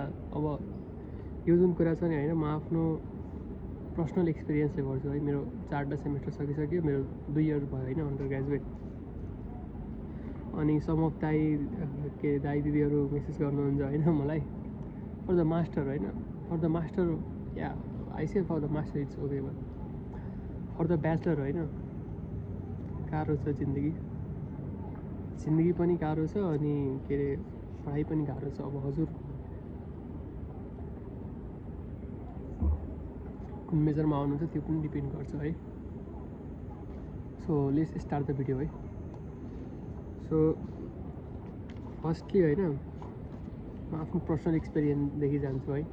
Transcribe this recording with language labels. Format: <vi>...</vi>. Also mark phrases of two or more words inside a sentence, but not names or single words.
<ne>अब यो जुन कुरा छ नि होइन, म आफ्नो</ne> <en>personal experienceले</en> <ne>गर्छु है। मेरो 4टा सेमेस्टर सकिसक्यो, मेरो 2 इयर भयो होइन</ne> <en>under graduate.</en> <ne>अनि</ne> <en>some of</en> <ne>दाई दिदीहरू मेसेज गर्नुहुन्छ होइन मलाई</ne> <en>for the master</en> <ne>होइन,</ne> <en>for the master yeah I say for the master it's okay, but for the bachelor</en> <ne>होइन गाह्रो छ जिन्दगी पनि गाह्रो छ, अनि के अरे पढाइ पनि गाह्रो छ। अब हजुर कुन मेजरमा आउनुहुन्छ त्यो पनि डिपेन्ड गर्छ है।</ne> <en>so let's start the video</en> <ne>है।</ne> <en>so firstly</en> <ne>होइन, म आफ्नो</ne> <en>personal experienceदेखि</en> <ne>जान्छु है।</ne>